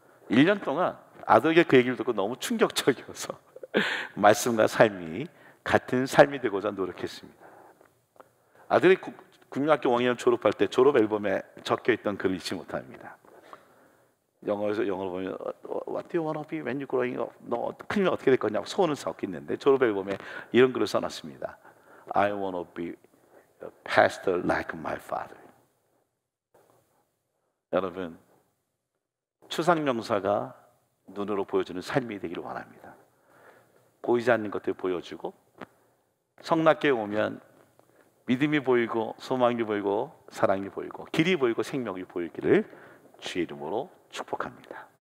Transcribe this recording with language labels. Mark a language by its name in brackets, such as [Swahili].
[Korean] 1년 동안 아들에게 그 얘기를 듣고 너무 충격적이어서 말씀과 삶이 같은 삶이 되고자 노력했습니다. 아들이 국민학교 5학년 졸업할 때 졸업 앨범에 적혀있던 글을 잊지 못합니다. 영어로 보면 [English] What do you want to be when you're growing up? [Korean] 너 크면 어떻게 될 거냐고 소원을 적혀 있는데 졸업 앨범에 이런 글을 써놨습니다. [English] I want to be a pastor like my father. [Korean] 여러분, 추상명사가 눈으로 보여주는 삶이 되기를 원합니다. 보이지 않는 것들 보여주고, 성낙교에 오면 믿음이 보이고 소망이 보이고 사랑이 보이고 길이 보이고 생명이 보이기를 주의 이름으로 축복합니다.